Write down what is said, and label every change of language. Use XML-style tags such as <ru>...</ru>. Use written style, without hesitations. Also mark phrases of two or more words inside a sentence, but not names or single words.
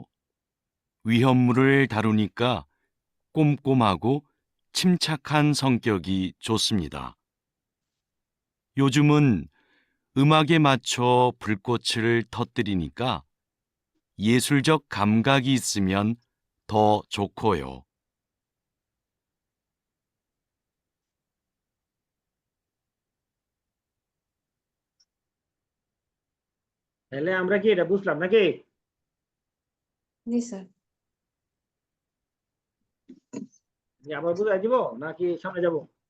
<ko>위험물을 다루니까 꼼꼼하고 침착한 성격이 좋습니다. 요즘은 음악에 맞춰 불꽃을 터뜨리니까 예술적 감각이 있으면 더 좋고요.</ko> <bn>তাহলে আমরা কি এটা বুঝলাম নাকি? জি স্যার যে আবার বুঝাই দিব নাকি সামনে যাব?</bn>